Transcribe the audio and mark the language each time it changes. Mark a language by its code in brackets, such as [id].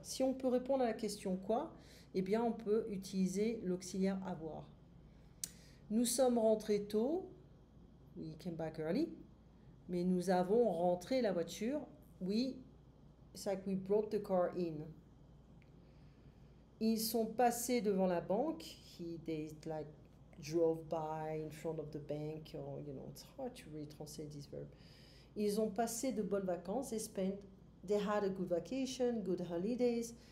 [fr] Si on peut répondre à la question quoi, eh bien, on peut utiliser l'auxiliaire avoir. Nous sommes rentrés tôt. [en] We came back early. [fr] Mais nous avons rentré la voiture. [en] We, it's like we brought the car in. [fr] Ils sont passés devant la banque. [en] They like drove by in front of the bank. Or, you know, it's hard to really translate this verb. [fr] Ils ont passé de bonnes vacances. [en] They had a good vacation, good holidays.